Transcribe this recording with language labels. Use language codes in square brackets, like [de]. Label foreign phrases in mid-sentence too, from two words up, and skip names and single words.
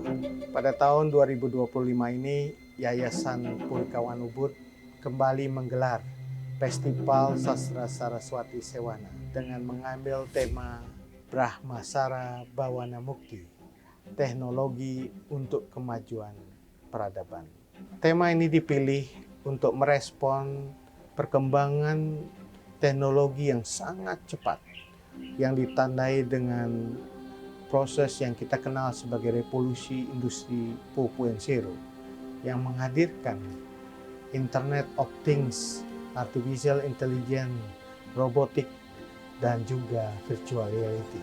[id] Pada tahun 2025 ini, Yayasan Purikawan Ubud kembali menggelar Festival Sastra Saraswati Sewana dengan mengambil tema Brahmasara Bawana Mukti, Teknologi untuk Kemajuan Peradaban. Tema ini dipilih untuk merespon perkembangan teknologi yang sangat cepat, yang ditandai dengan proses yang kita kenal sebagai revolusi industri 4.0 yang menghadirkan [en] Internet of Things, Artificial Intelligence, [id] robotik, dan juga [en] virtual reality.